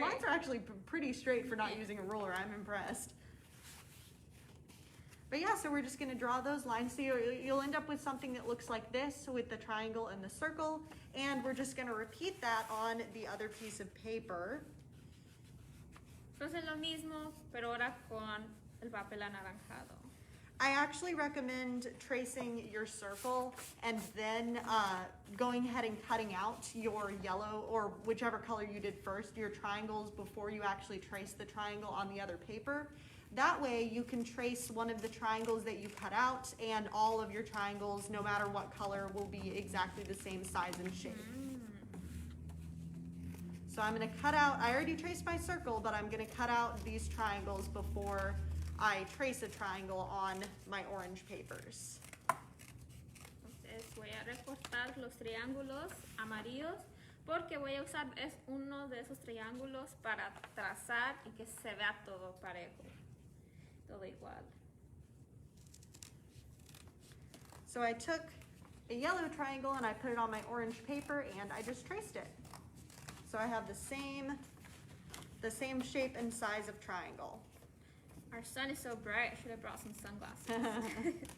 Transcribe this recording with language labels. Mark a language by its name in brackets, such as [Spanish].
[English] lines are actually pretty straight for not using a ruler. I'm impressed. But yeah, so we're just gonna draw those lines. So you'll end up with something that looks like this with the triangle and the circle. And we're just gonna repeat that on the other piece of paper. [Spanish] Entonces lo mismo, pero ahora con el papel anaranjado. [English] I actually recommend tracing your circle and then going ahead and cutting out your yellow or whichever color you did first, your triangles, before you actually trace the triangle on the other paper. That way you can trace one of the triangles that you cut out, and all of your triangles, no matter what color, will be exactly the same size and shape. So I'm going to cut out, I already traced my circle, but I'm going to cut out these triangles before I trace a triangle on my orange papers. [Spanish] Entonces voy a recortar los triángulos amarillos porque voy a usar uno de esos triángulos para trazar y que se vea todo parejo, todo igual. [English] So I took a yellow triangle and I put it on my orange paper and I just traced it. So I have the same shape and size of triangle. Our sun is so bright, I should have brought some sunglasses.